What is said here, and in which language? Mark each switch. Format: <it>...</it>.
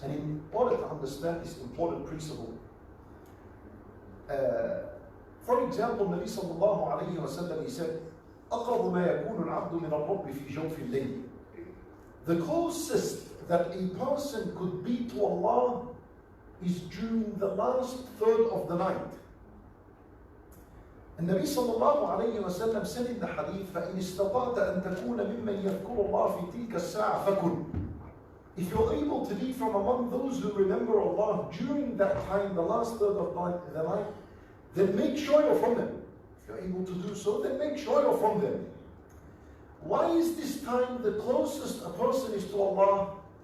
<en>And in order to understand this important principle, for example, Nabi sallallahu alayhi wa sallam, he said,</en> <ar>أَقْرَبُ مَا يَكُونُ الْعَبْدُ مِنَ الرَّبِّ فِي جَوْفِ اللَّيْلِ.</ar> <en>The closest that a person could be to Allah is during the last third of the night. And Nabi sallallahu alayhi wa sallam said in the hadith,</en> <ar>فَإِنِ اسْتَطَعْتَ أَن تَكُونَ مِمَّنْ يَذْكُرُ اللَّهَ فِي تِلْكَ السَّاعَةِ فَكُنْ.</ar> <en>If you're able to be from among those who remember Allah during that time, the last third of the night, then make sure you're from them. If you're able to do so, then make sure you're from them. Why is this time the closest a person is to Allah?</en>